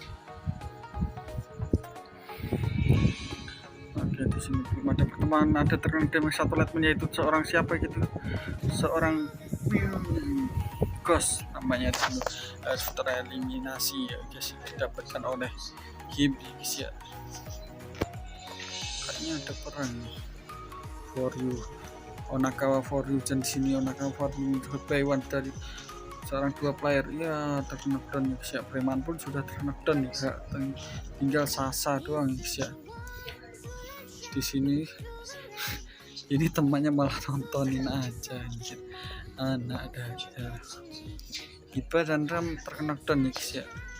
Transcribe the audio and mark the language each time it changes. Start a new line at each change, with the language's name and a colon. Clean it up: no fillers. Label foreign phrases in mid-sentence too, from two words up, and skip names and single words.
Indonesian: Oke, di sini belum ada pertemuan, ada terkena damage satu lightman, yaitu seorang siapa gitu, seorang Ghost namanya, harus tereliminasi ya guys, didapatkan oleh Gibi guys ya. Kayaknya ada perang nih.
English: For you, Onakawa for you,
Indonesian: dan sini Onakawa
English: for you by one
Indonesian: dari seorang 2 player ya, terkena down guys ya. Preman pun sudah terkena down ya, tinggal Sasa doang guys ya. Di sini ini temannya malah nontonin aja anjir, anak ada Hiba dan Ram terkena down guys ya.